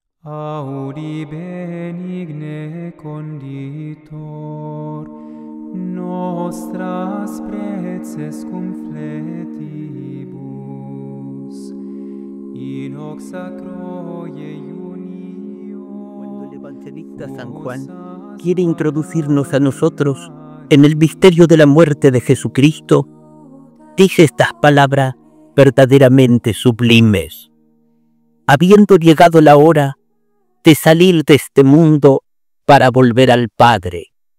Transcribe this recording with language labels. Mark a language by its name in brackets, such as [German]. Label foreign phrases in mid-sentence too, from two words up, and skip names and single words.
[Latin] Auri benigne conditor, nostras preces cum fletibus, in hoc sacro iunio. [Spanish] Cuando el evangelista San Juan quiere introducirnos a nosotros en el misterio de la muerte de Jesucristo, dice estas palabras verdaderamente sublimes. Habiendo llegado la hora de salir de este mundo para volver al Padre.